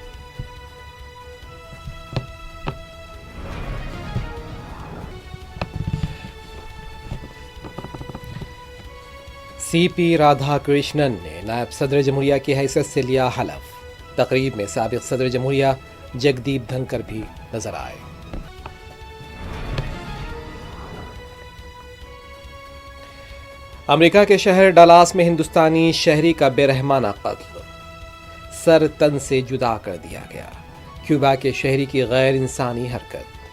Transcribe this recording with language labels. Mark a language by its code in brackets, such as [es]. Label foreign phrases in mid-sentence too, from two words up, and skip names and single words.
[ur] سی پی رادھا کرشنن نے نائب صدر جمہوریہ کی حیثیت سے لیا حلف، تقریب میں سابق صدر جمہوریہ جگدیپ دھنکر بھی نظر آئے۔ امریکہ کے شہر ڈالاس میں ہندوستانی شہری کا بے رحمانہ قتل، سر تن سے جدا کر دیا گیا، کیوبا کے شہری کی غیر انسانی حرکت۔